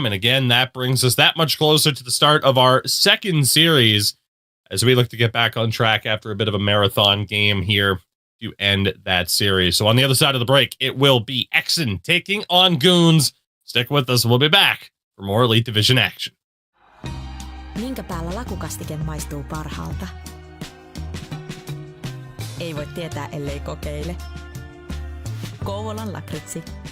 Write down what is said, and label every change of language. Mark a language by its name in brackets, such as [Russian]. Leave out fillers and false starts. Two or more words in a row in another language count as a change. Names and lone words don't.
[English] And again, that brings us that much closer to the start of our second series as we look to get back on track after a bit of a marathon game here to end that series. So on the other side of the break, it will be EXEN taking on GOONS. Stick with us. We'll be back for more Elite Division action. [Finnish] Minkä päällä lakukastike maistuu parhaalta? Ei voi tietää, ellei kokeile. Kouvolan lakritsi.